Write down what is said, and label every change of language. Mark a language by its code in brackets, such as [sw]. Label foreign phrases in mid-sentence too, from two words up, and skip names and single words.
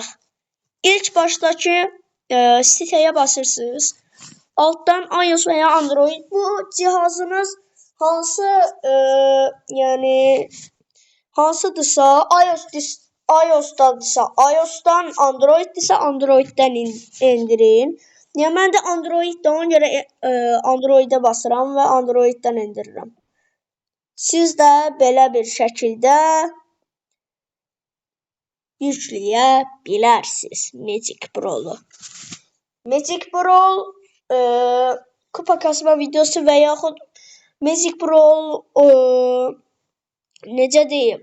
[az] İlk başdakı siteye basırsınız. [tr] Alttan iOS veya Android. [az] Bu cihazınız hansı yani hansıdırsa iOS'dansa iOS'dan, Android'dirsə Android'dən indirin. Ya mən də Android'də ona görə Android'ə basıram və Android'dən indirirəm. Siz də belə bir şəkildə yükləyə bilərsiniz Magic Brawl'u. Magic Brawl kupa kasma videosu və yaxud Magic Brawl necə deyim?